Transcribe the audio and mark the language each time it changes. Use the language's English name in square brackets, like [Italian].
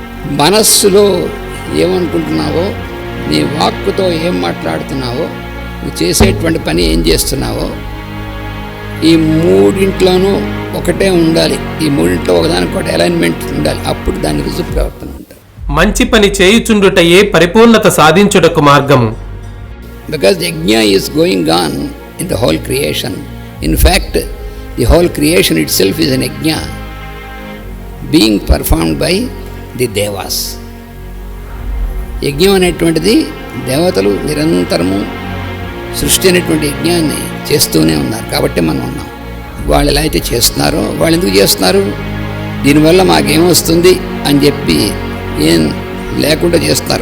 [Telugu] మనస్సులో ఏమనుకుంటున్నావో, నీ వాక్కుతో ఏం మాట్లాడుతున్నావో, నువ్వు చేసేటువంటి పని ఏం చేస్తున్నావో, ఈ మూడింట్లోనూ ఒకటే ఉండాలి. ఈ మూడింట్లో ఒకదానికొకటి అలైన్మెంట్ ఉండాలి. అప్పుడు దానికి రుజువు ప్రవర్తన ఉంటుంది. మంచి పని చేయుచుండుటయే పరిపూర్ణత సాధించుటకు మార్గము. [English] Because the yajna is going on in the whole creation. In fact, the whole creation itself is an yajna being performed by the devas. [Telugu] యజ్ఞం అనేటువంటిది దేవతలు నిరంతరము సృష్టి అనేటువంటి యజ్ఞాన్ని చేస్తూనే ఉన్నారు. కాబట్టి మనం ఉన్నాం. వాళ్ళు ఎలా అయితే చేస్తున్నారో వాళ్ళు ఎందుకు చేస్తున్నారు? దీనివల్ల మాకేమొస్తుంది అని చెప్పి ఏం లేకుండా చేస్తున్నారు.